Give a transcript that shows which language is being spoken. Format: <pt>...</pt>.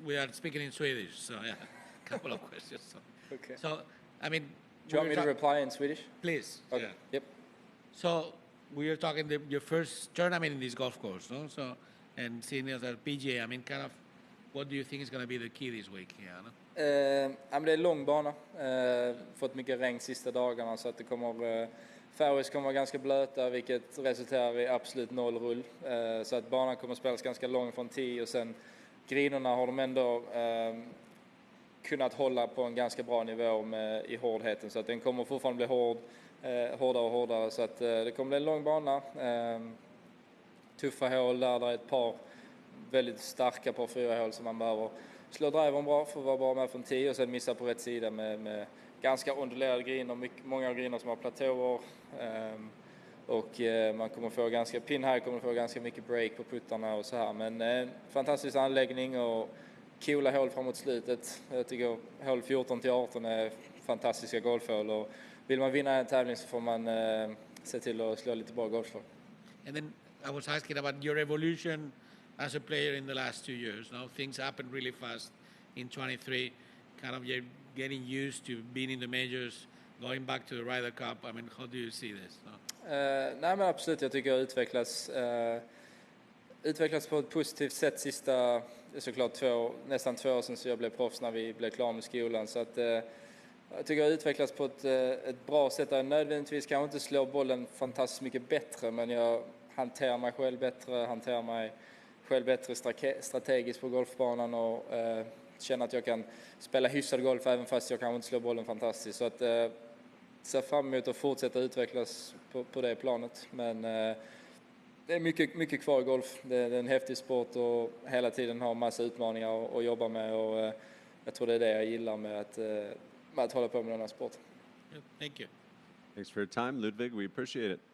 <en>We are speaking in Swedish, so yeah, a couple of questions. So. Okay. So, I mean, do you want me to reply in Swedish? Please. Okay. Yeah. Yep. So we are talking your first tournament in this golf course, no? So, and seeing as a PGA, I mean, kind of, what do you think is going to be the key this week? Yeah, no?</en> <sv>Men det är lång bana. Fått mycket regn sista dagarna, så att det kommer fairways kommer vara ganska blöta, vilket resulterar i absolut noll rull. Så att banan kommer spelas ganska lång från 10, och sen grinerna har de ändå kunnat hålla på en ganska bra nivå i hårdheten, så att den kommer fortfarande bli hårdare och hårdare, så att det kommer bli en lång bana. Tuffa hål där är ett par väldigt starka par 4 hål som man behöver slå drivern bra för att vara bra med från 10, och sen missa på rätt sida med ganska ondulerade griner, många griner som har platåer. Och man kommer få ganska, pin här kommer få ganska mycket break på puttarna och så här. Men fantastisk anläggning och coola hål framåt slutet. Jag tycker hål 14 till 18 är fantastiska golfhål. Och vill man vinna en tävling så får man se till att slå lite bra golfslag.</sv> <en>And then I was asking about your evolution as a player in the last 2 years. Now things happened really fast in 23. Kind of you're getting used to being in the majors, going back to the Ryder Cup. I mean, how do you see this? No?</en> <sv>Nej men absolut, jag tycker jag utvecklats på ett positivt sätt sista, såklart nästan 2 år sedan så jag blev proffs när vi blev klara med skolan. Så att, jag tycker jag utvecklats på ett bra sätt. Jag nödvändigtvis kanske inte slår bollen fantastiskt mycket bättre, men jag hanterar mig själv bättre strategiskt på golfbanan och känner att jag kan spela hyfsad golf även fast jag kanske inte slår bollen fantastiskt. Så att ser fram emot att fortsätta utvecklas på det planet. Men det är mycket kvar i golf. Det är en häftig sport och hela tiden har massa utmaningar att jobba med. Och jag tror det är det jag gillar med att hålla på med den här sporten.</sv> <en>Thank you. Thanks for your time, Ludvig. We appreciate it.</en>